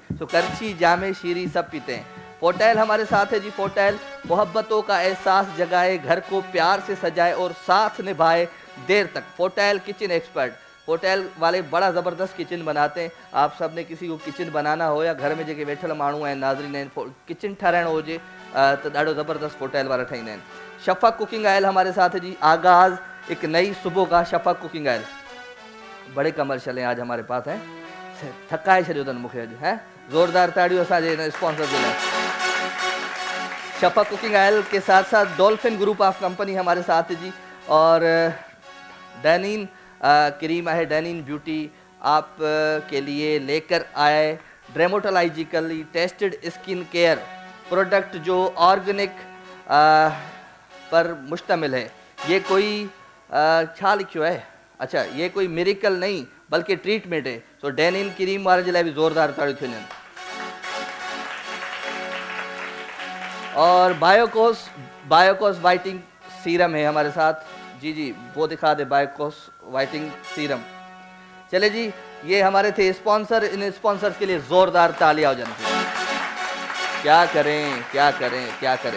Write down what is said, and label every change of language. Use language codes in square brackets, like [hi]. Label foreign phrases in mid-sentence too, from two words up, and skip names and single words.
[hi] तो करशी जामे शीरी सब पीते हैं। फोटैल हमारे साथ है जी। फोटैल मोहब्बतों का एहसास जगाए, घर को प्यार से सजाए और साथ निभाए देर तक। फोटैल [en] kitchen expert. [hi] होटल वाले बड़ा ज़बरदस्त किचन बनाते हैं। आप सब ने किसी को किचन बनाना हो या घर में [sd] जेके वेठल माण्हू आहिनि नाज़रीन आहिनि किचन ठाराइणो हुजे तो ॾाढो ज़बरदस्त होटल वाला ठाहींदा आहिनि। [hi] शफ़क़ [en] cooking oil [hi] हमारे साथ है जी। आगाज़ एक नई सुबह का शफ़क़ [en] cooking oil, [hi] बड़े कमर्शियल हैं आज हमारे पास हैं। [sd] थकाए छॾियो अथनि मूंखे अॼु है। ज़ोरदार ताड़ियों असांजे स्पॉन्सर जे लाइ। [hi] शफ़क़ [en] cooking oil [hi] के साथ साथ डॉल्फिन ग्रुप ऑफ कंपनी हमारे साथ है जी। और डैनिन क्रीम है, डैनिन ब्यूटी आप के लिए लेकर आए [en] dermatologically tested skin care product [hi] जो ऑर्गेनिक पर मुश्तमिल है। ये कोई [sd] छा लिखियो [hi] है, अच्छा ये कोई मिरेकल नहीं बल्कि ट्रीटमेंट है। [sd] सो डैनिन क्रीम वाले जे लाइ भी ज़ोरदार ताड़ियूं थियूं वञनि। [hi] और बायोकोस [en] whitening serum [hi] है हमारे साथ जी। जी वो दिखा दे बायोकोस [en] whitening serum. [hi] चले जी, ये हमारे थे स्पॉन्सर। इन स्पॉन्सर्स के लिए ज़ोरदार तालियां हो जानी। क्या करें क्या करें क्या करें।